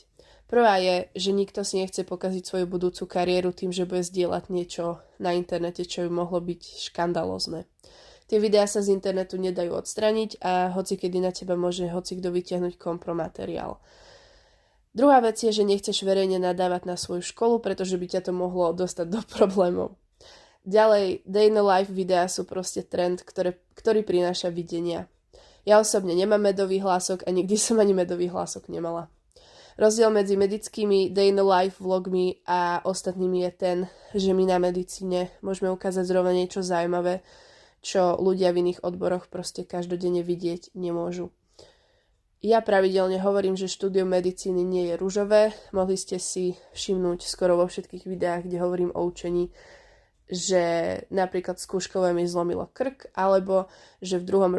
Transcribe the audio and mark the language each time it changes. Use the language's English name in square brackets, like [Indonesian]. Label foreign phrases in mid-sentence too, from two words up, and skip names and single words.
[Slovak] Prvá je, že nikto si nechce pokaziť svoju budúcu kariéru tým, že bude zdieľať niečo na internete, čo by mohlo byť škandalózne. Tie videá sa z internetu nedajú odstraniť a hocikedy na teba môže hocikto vytiahnuť kompromateriál. Druhá vec je, že nechceš verejne nadávať na svoju školu, pretože by ťa to mohlo dostať do problémov. Ďalej, [English] day in the life [Slovak] videá sú proste trend, ktorý prináša videnia. Ja osobne nemám medový hlások a nikdy som ani medový hlások nemala. Rozdiel medzi medickými [English] day in the life [Slovak] vlogmi a ostatnými je ten, že my na medicíne môžeme ukázať zrovna niečo zaujímavé, čo ľudia v iných odboroch proste každodenne vidieť nemôžu. Ja pravidelne hovorím, že štúdium medicíny nie je ružové. Mohli ste si všimnúť skoro vo všetkých videách, kde hovorím o učení, že napríklad skúškové mi zlomilo krk, alebo že v 2.